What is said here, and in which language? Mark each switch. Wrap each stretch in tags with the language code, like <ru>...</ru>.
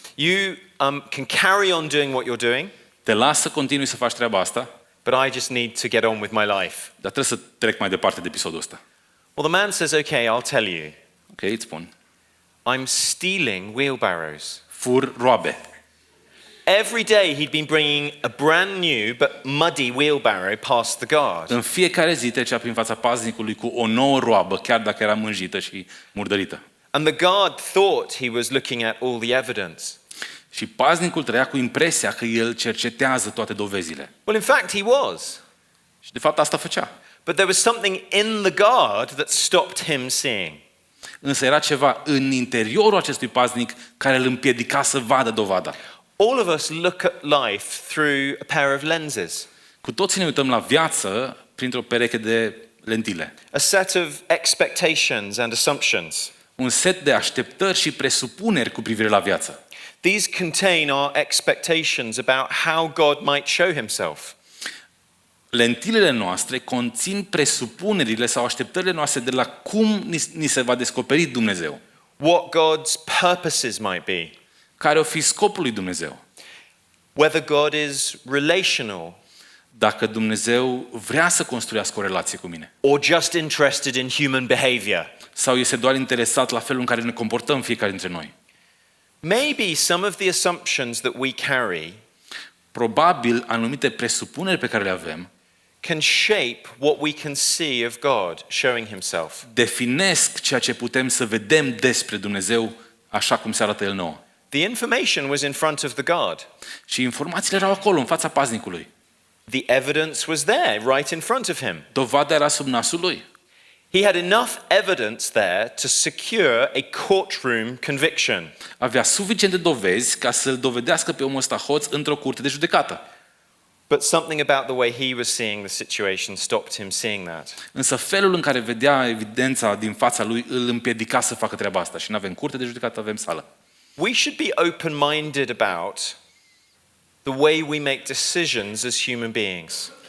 <en>You can carry on doing what you're doing,</en> <ro>te las să continui să faci treaba asta,</ro> <en>but I just need to get on with my life.</en> <ro>dar trebuie să trec mai departe de episodul ăsta.</ro> <en>Well, the man says, okay, I'll tell you.</en> <ro>Ok, îți spun.</ro> <en>I'm stealing wheelbarrows.</en> <ro>Fur roabe.</ro> <en>Every day he'd been bringing a brand new but muddy wheelbarrow past the guard.</en> <ro>În fiecare zi trecea prin fața paznicului cu o nouă roabă, chiar dacă era mânjită și murdărită.</ro> <en>And the guard thought he was looking at all the evidence.</en> <ro>Și paznicul trăia cu impresia că el cercetează toate dovezile.</ro> <en>Well, in fact, he was.</en> <ro>Și de fapt asta făcea.</ro> <en>But there was something in the guard that stopped him seeing.</en> <ro>Însă era ceva în interiorul acestui paznic care îl împiedica să vadă dovada.</ro> <en>All of us look at life through a pair of lenses.</en> <ro>Cu toții ne uităm la viață printr-o pereche de lentile.</ro> <en>A set of expectations and assumptions.</en> <ro>Un set de așteptări și presupuneri cu privire la viață.</ro> <en>These contain our expectations about how God might show himself.</en> <ro>Lentilele noastre conțin presupunerile sau așteptările noastre de la cum ni se va descoperi Dumnezeu.</ro> <en>What God's purposes might be.</en> <ro>Care o fi scopul lui Dumnezeu?</ro> <en>Whether God is relational.</en> <ro>Dacă Dumnezeu vrea să construiască o relație cu mine.</ro> <en>Or just interested in human behavior.</en> <ro>Sau este doar interesat la felul în care ne comportăm fiecare dintre noi.</ro> <en>Maybe some of the assumptions that we carry</en> <ro>Probabil anumite presupuneri pe care le avem</ro> <en>can shape what we can see of God showing himself.</en> <ro>definesc ceea ce putem să vedem despre Dumnezeu așa cum se arată El nouă.</ro> <en>The information was in front of the guard.</en> <ro>Și informațiile erau acolo, în fața paznicului.</ro> <en>The evidence was there, right in front of him.</en> <ro>Dovada era sub nasul lui.</ro> <en>He had enough evidence there to secure a courtroom conviction.</en> <ro>Avea suficiente dovezi ca să-l dovedească pe omul ăsta hoț într-o curte de judecată.</ro> <en>But something about the way he was seeing the situation stopped him seeing that.</en> <ro>Însă felul în care vedea evidența din fața lui îl împiedica să facă treaba asta. Și nu avem curte de judecată, avem sală.</ro> <en>We should be open-minded about the way we make decisions as human beings.</en>